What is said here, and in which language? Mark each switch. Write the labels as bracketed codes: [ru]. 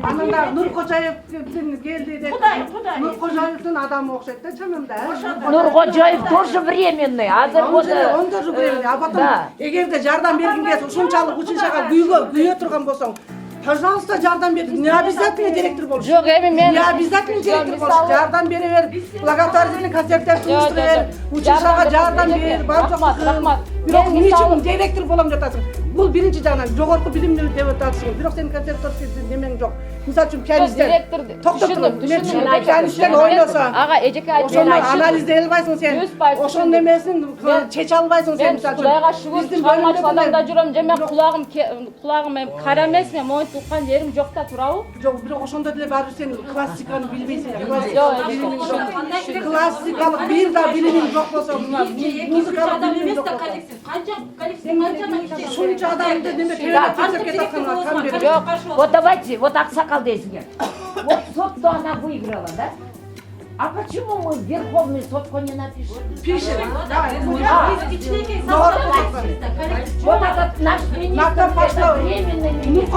[ky] Анында Нуркожаевдин келди деп. Кудай. Нуркожаевдин адамы окшойт да чамында. [ru] Нуркожаев тоже временный, азыр вот... Он тоже временный. А потом, Да. [ky] эгерде жардам бергин келсе, ушунчалык училищага күйгө турган болсоң, пожалуйста, жардам бер. [ru] Не обязательно директор болуш. [ky] Жок, эми мен [ru] Не обязательно [ky] директор болуш. Жардам бере бер. Благотворительный концерттер уюштура бер. Училищага жардам бер. Рахмат. Бирок эмне үчүн директор болом деп атасың? Бул биринчи жагынан жогорку билимди деп атасың. Бирок сенин концерттерге немең жок. Мисалы үчүн пианисттер. Түшүндүм. Пианисттер ойносо. Ага, эжеке айтып Ошону анализдей албайсың сен. 100% Ошонун немесин чече албайсың сен. Мен Кудайга шүгүр чыгармачыл адамда жүрөм, же мен кулагым кара эмес, мен моюн туккан жерим жок да турабы? Жок, бирок ошондо деле барып сен классиканы билбейсиң. Жок, Классикалык бир да билимиң жок болсо, музыкалык билимиң жок болсо. Ушунча адамды неме телевизорге такканга кам берет. жок. [ru] Вот давайте, вот [ky] аксакал дейсиңер. [ru] Вот сот-то она выиграла, да? А почему мы в Верховный сотку не напишем? Пишем. Вот этот наш министр, это временный министр.